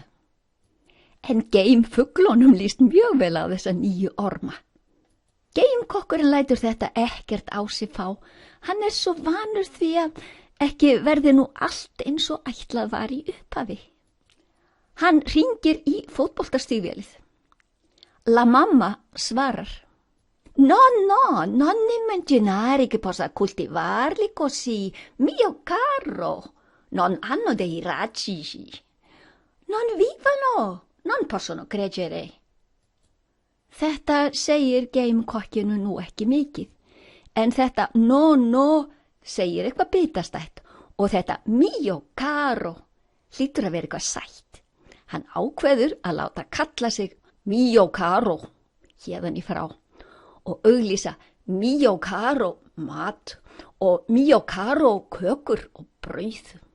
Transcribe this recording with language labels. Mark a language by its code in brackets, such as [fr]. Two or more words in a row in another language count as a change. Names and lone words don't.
[is] En geimfuglunum líst mjög vel á þessa nýju orma. Geimkokkurinn lætur þetta ekkert á sig fá. Hann svo vanur því að ekki verði nú allt eins og ætlað var í upphafi. Hann hringir í fótboltastígvélið. [it] La mamma [is] svarar. [it] No, non immaginare che possa coltivarli così, mio caro. Non hanno dei raggi. Non vivono, non possono credere. [is] Þetta segir geimkokkinu nú ekki mikið, en þetta no segir eitthvað bitastætt Og þetta Mio Caro hlýtur að vera eitthvað sætt. Hann ákveður að láta kalla sig Mio Caro héðan í frá og auglýsa Mio Caro mat og Mio Caro kökur og brauð.